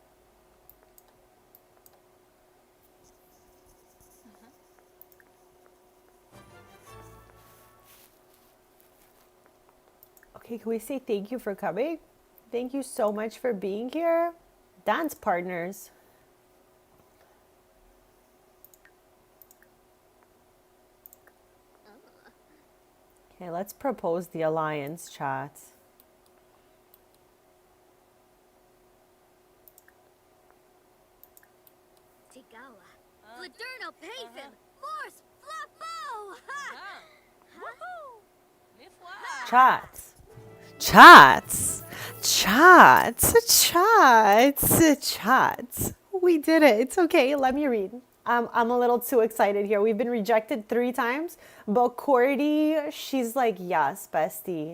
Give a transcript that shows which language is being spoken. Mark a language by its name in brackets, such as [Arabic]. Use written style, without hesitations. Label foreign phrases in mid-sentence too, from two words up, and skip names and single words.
[English] Okay, can we say thank you for coming? Thank you so much for being here. Dance partners. Okay, let's propose the alliance, chat. Tigawa. Fladerno Pavin. Force Flappo. Chats. Chats. Chats. Chats. Chats. We did it. It's okay. Let me read. I'm a little too excited here. We've been rejected 3 times, but Cordy, she's like, yes, bestie.